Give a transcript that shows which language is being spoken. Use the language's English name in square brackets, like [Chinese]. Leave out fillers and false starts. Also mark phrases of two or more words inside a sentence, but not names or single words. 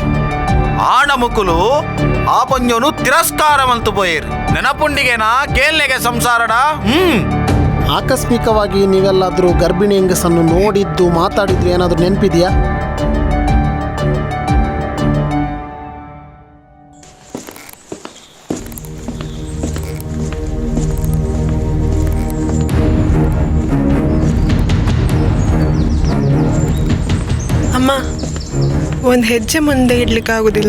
[Tulu] ಆಣ ಮುಕುಲು ಆ ಪೊಂಜನು ತಿರಸ್ಕಾರವಂತು ಪೋಯಿರು ನೆನಪುಂಡಿಗೆನಾ ಕೇಳ್ನೆಗೆ ಸಂಸಾರಡ. [Kannada] ಆಕಸ್ಮಿಕವಾಗಿ ನೀವೆಲ್ಲಾದರೂ ಗರ್ಭಿಣಿ ಹೆಂಗಸನ್ನು ನೋಡಿದ್ದು ಮಾತಾಡಿದ್ರು ಏನಾದರೂ ನೆನಪಿದೆಯಾ? ಅಮ್ಮ, ಒಂದು ಹೆಜ್ಜೆ ಮುಂದೆ ಇಡ್ಲಿಕ್ಕಾಗೋದಿಲ್ಲ.